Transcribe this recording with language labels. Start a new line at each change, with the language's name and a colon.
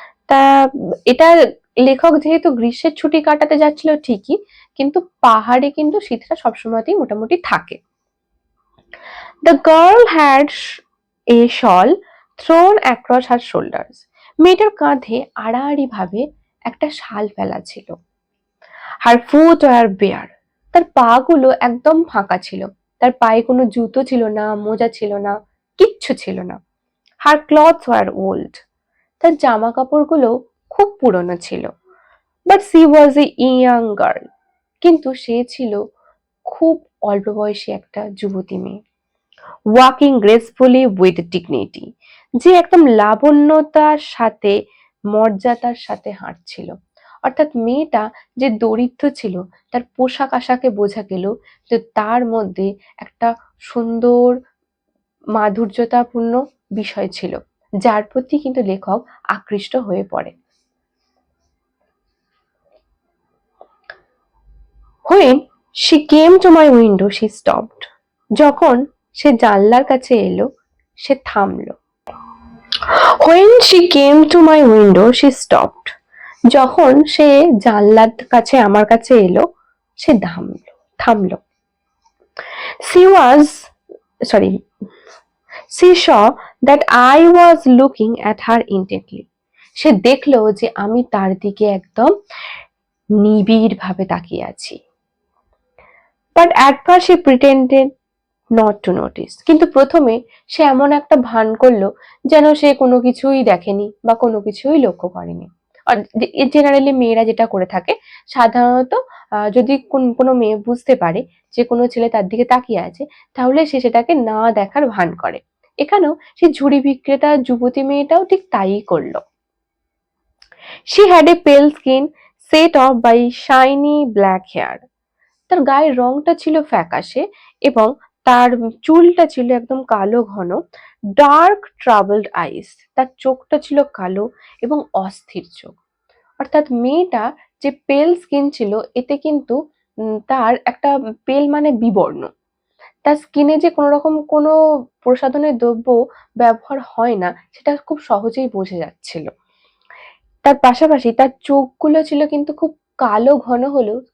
Bangla: তা এটা লেখক যেহেতু গ্রীষ্মের ছুটি কাটাতে যাচ্ছিল ঠিকই, কিন্তু পাহাড়ে কিন্তু শীতটা সবসময়তেই মোটামুটি থাকে।
English: The girl had a shawl thrown across her shoulders.
Bangla: মেয়েটার কাঁধে আড়াআড়ি ভাবে একটা শাল ফেলা ছিল।
English: Her foot were bare.
Bangla: তার পা গুলো একদম ফাঁকা ছিল। তার পায়ে কোনো জুতো ছিল না, মোজা ছিল না, কিচ্ছু ছিল না।
English: Her clothes were old.
Bangla: তার জামা কাপড়গুলো খুব পুরনো ছিল।
English: But she was a young girl.
Bangla: কিন্তু সে ছিল খুব অল্প বয়সী একটা যুবতী মেয়ে।
English: Walking gracefully with dignity.
Bangla: যে একদম লাবণ্যতার সাথে মর্যাদার সাথে হাঁটছিল। অর্থাৎ মেয়েটা যে দরিদ্র ছিল তার পোশাক আশাকে বোঝা গেল যে তার মধ্যে একটা সুন্দর মাধুর্যতাপূর্ণ বিষয় ছিল, যার প্রতি কিন্তু লেখক আকৃষ্ট হয়ে পড়ে।
English: When she came to my window, she stopped.
Bangla: যখন সে জানলার কাছে এলো, সে থামলো।
English: When she came to my window, she stopped.
Bangla: যখন সে জানলার কাছে আমার কাছে এলো, সে থামলো।
English: She was, sorry, she saw that I was looking at her intently.
Bangla: সে দেখলো যে আমি তার দিকে একদম নিবিড় ভাবে তাকিয়ে আছি।
English: But at first she pretended not to notice.
Bangla: কিন্তু প্রথমে সে এমন একটা ভান করলো যেন সে কোনো কিছুই দেখেনি বা কোনো কিছুই লক্ষ্য করেনি। জেনারেলি মেয়েরা যেটা করে থাকে সাধারণত, যদি কোনো মেয়ে বুঝতে পারে যে কোনো ছেলে তার দিকে তাকিয়ে আছে তাহলে সে সেটাকে না দেখার ভান করে। এখানেও সেই ঝুড়ি বিক্রেতা যুবতী মেয়েটাও ঠিক তাই করলো।
English: She had a pale skin set off by shiny black hair.
Bangla: তার গায়ের রংটা ছিল ফ্যাকাশে এবং তার চুলটা ছিল একদম কালো ঘন।
English: dark travelled eyes,
Bangla: তার চোখটা ছিল কালো এবং অস্থির চোখ। অর্থাৎ মেয়েটা যে পেল স্কিন ছিল এতে কিন্তু তার একটা পেল মানে বিবর্ণ, তার স্কিনে যে কোনো রকম কোনো প্রসাধনের দ্রব্য ব্যবহার হয় না সেটা খুব সহজেই বোঝা যাচ্ছিল। তার পাশাপাশি তার চোখগুলো ছিল কিন্তু খুব কালো ঘন হলেও